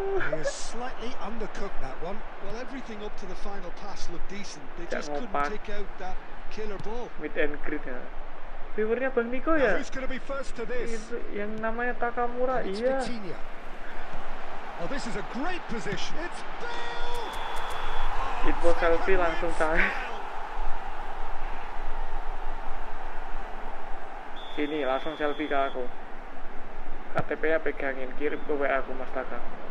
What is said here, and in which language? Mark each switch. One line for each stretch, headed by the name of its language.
English: He has slightly undercooked that one. Well, everything up to the final pass looked decent. They just couldn't take out that killer ball.
Indonesian: Meet and greet ya. Viewernya Bang Niko ya?
English: Who's going to be first to this?
Indonesian: Itu yang namanya Takamura, iya.
English: Oh, this is a great position. It's
Indonesian: Info selfie langsung cari. Sini langsung selfie ke aku. KTP-nya pegangin, kirim ke WA aku Mas Taka.